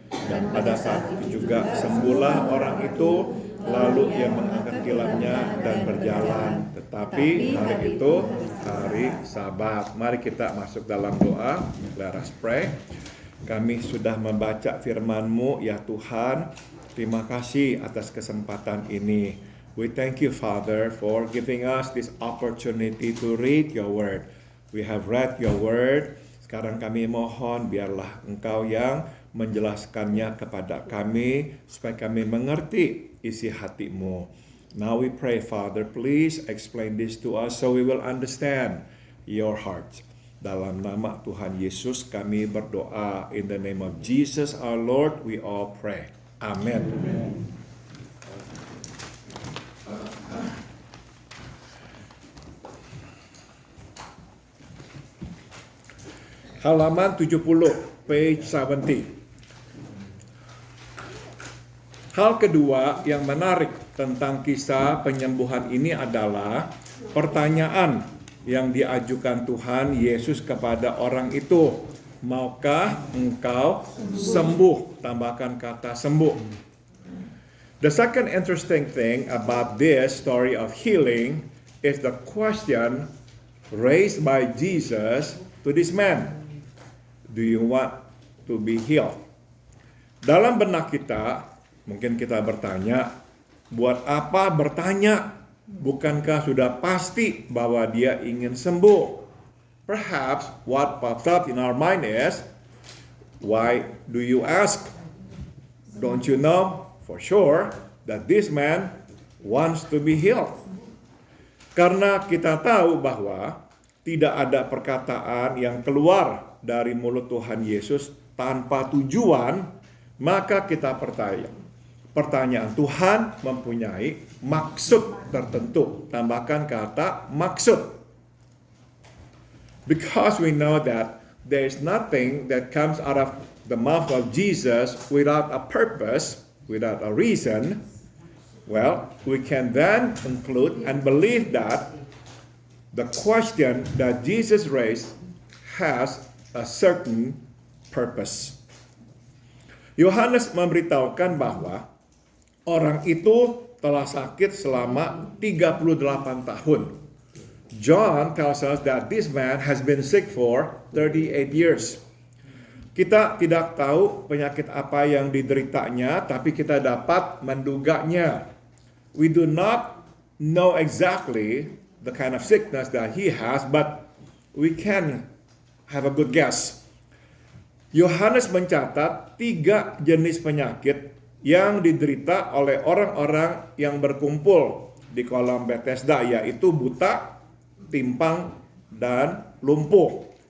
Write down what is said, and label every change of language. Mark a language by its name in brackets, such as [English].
[Indonesian] Dan pada saat itu juga sembuhlah orang itu, lalu ia mengangkat tilamnya dan berjalan. Tetapi hari itu hari Sabat. Mari kita masuk dalam doa. [English] Let us pray. [Indonesian] Kami sudah membaca firman-Mu ya Tuhan. Terima kasih atas kesempatan ini. [English] We thank you, Father, for giving us this opportunity to read your word. We have read your word. [Indonesian] Sekarang kami mohon biarlah Engkau yang menjelaskannya kepada kami supaya kami mengerti isi hati-Mu. [English] Now we pray, Father, please explain this to us so we will understand your heart. [Indonesian] Dalam nama Tuhan Yesus kami berdoa. [English] In the name of Jesus our Lord we all pray. Amen. [Indonesian] Halaman 70, [English] page 70. [Indonesian] Hal kedua yang menarik tentang kisah penyembuhan ini adalah pertanyaan yang diajukan Tuhan Yesus kepada orang itu. Maukah engkau sembuh? Tambahkan kata sembuh. [English] The second interesting thing about this story of healing is the question raised by Jesus to this man. Do you want to be healed? [Indonesian] Dalam benak kita, mungkin kita bertanya, buat apa bertanya? Bukankah sudah pasti bahwa dia ingin sembuh? [English] Perhaps what pops up in our mind is, why do you ask? Don't you know for sure that this man wants to be healed? [Indonesian] Karena kita tahu bahwa tidak ada perkataan yang keluar dari mulut Tuhan Yesus tanpa tujuan, maka kita pertanyaan Tuhan mempunyai maksud tertentu. Tambahkan kata maksud. [English] Because we know that there is nothing that comes out of the mouth of Jesus without a purpose, without a reason, well, we can then conclude and believe that the question that Jesus raised has a certain purpose. [Indonesian] Yohanes memberitahukan bahwa orang itu telah sakit selama 38 tahun. [English] John tells us that this man has been sick for 38 years. [Indonesian] Kita tidak tahu penyakit apa yang dideritanya, tapi kita dapat menduganya. [English] We do not know exactly the kind of sickness that he has, but we can have a good guess. [Indonesian] Yohanes mencatat 3 jenis penyakit yang diderita oleh orang-orang yang berkumpul di kolam Bethesda, yaitu buta, timpang, dan lumpuh.